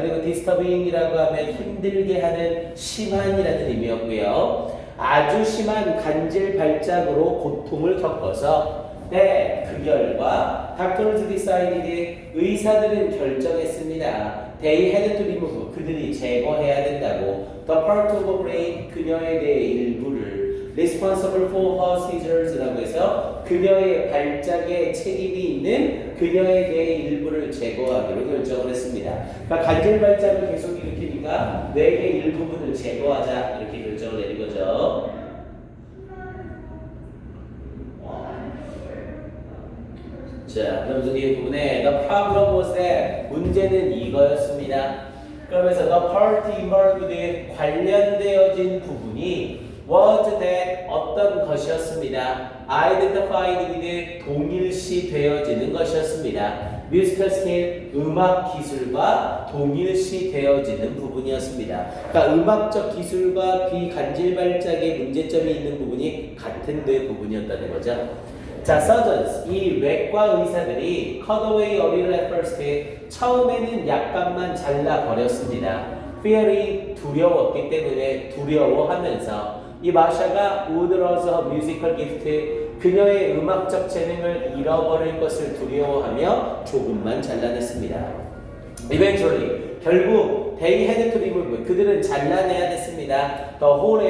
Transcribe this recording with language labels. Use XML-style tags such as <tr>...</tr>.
<ko>그리고 disturbing이라고 하면 힘들게 하는 심한이라는 의미였고요. 아주 심한 간질 발작으로 고통을 겪어서 그 결과</ko> <en>doctors decided,</en> <ko>의사들은 결정했습니다.</ko> <en>They had to remove,</en> <ko>그들이 제거해야 된다고.</ko> <en>The part of the brain,</en> <ko>그녀의 뇌의 일부를</ko> <en>responsible for her seizures</en> <ko>라고 해서 그녀의 발작에 책임이 있는 그녀의 뇌의 일부를 제거하기로 결정을 했습니다. 그러니까 간질 발작을 계속 일으키니까 뇌의 일부분을 제거하자 이렇게 결정을 내린 거죠. 자, 그러면서 이 부분에</ko> <en>the problem was that,</en> <ko>문제는 이거였습니다. 그러면서</ko> <en>the part involved,</en> <ko>관련되어진 부분이 was that, 어떤 것이었습니다.</ko> <en>identified with</en> <ko>동일시 되어지는 것이었습니다. 뮤지컬 스케일 음악 기술과 동일시 되어지는 부분이었습니다. 그러니까 음악적 기술과 비간질 발작의 문제점이 있는 부분이 같은 뇌 부분이었다는 거죠.</ko> <en>자, surgeons,</en> <ko>이 외과 의사들이</ko> <en>cut away a little at first.</en> <ko>처음에는 약간만 잘라버렸습니다. fearing, 두려웠기 때문에 두려워하면서 이 마샤가</ko> <en>would lose her musical gift,</en> <ko>그녀의 음악적 재능을 잃어버릴 것을 두려워하며 조금만 잘라냈습니다.</ko> <en>Eventually, 결국 they had to remove,</en> <ko>그들은 잘라내야 됐습니다.</ko> <en>The whole</en>